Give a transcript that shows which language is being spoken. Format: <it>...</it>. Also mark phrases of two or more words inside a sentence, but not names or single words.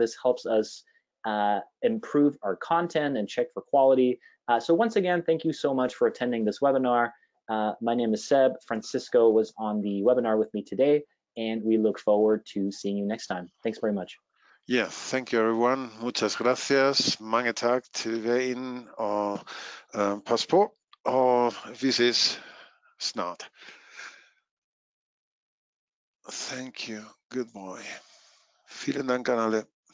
<en>This helps us improve our content and check for quality. So once again, thank you so much for attending this webinar. My name is Seb. Francisco was on the webinar with me today, and we look forward to seeing you next time. Thanks very much. Yeah, thank you everyone.</en> <es>Muchas gracias.</es> <da>Mange tak til hver en, og pas på, og vi ses snart.</da> <en>Thank you. Good boy.</en> <de>Vielen Dank an alle.</de>